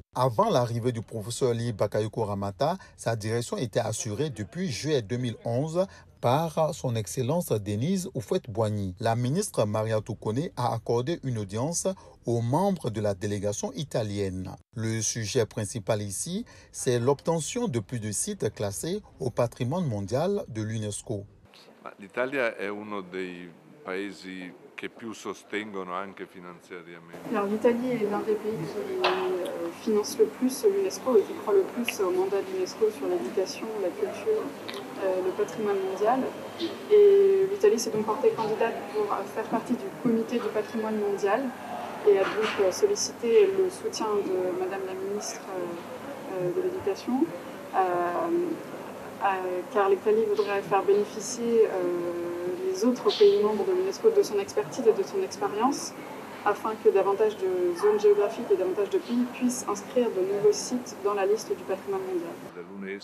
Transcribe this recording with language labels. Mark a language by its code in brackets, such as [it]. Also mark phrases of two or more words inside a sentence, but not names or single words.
[fr] Avant l'arrivée du professeur Li Bakayoko Ramata, sa direction était assurée depuis juillet 2011 par son Excellence Denise Oufouette-Boigny. La ministre Maria Toukoné a accordé une audience aux membres de la délégation italienne. Le sujet principal ici, c'est l'obtention de plus de sites classés au patrimoine mondial de l'UNESCO. [it] L'Italia è uno dei paesi che più sostengono anche finanziariamente. [fr] Alors l'Italie est l'un des pays qui finance le plus l'UNESCO et qui croit le plus au mandat de l'UNESCO sur l'éducation, la culture, le patrimoine mondial. Et l'Italie s'est donc portée candidate pour faire partie du comité du patrimoine mondial et a donc sollicité le soutien de Madame la ministre de l'Éducation, car l'Italie voudrait faire bénéficier les autres pays membres de l'UNESCO de son expertise et de son expérience, afin que davantage de zones géographiques et davantage de pays puissent inscrire de nouveaux sites dans la liste du patrimoine mondial.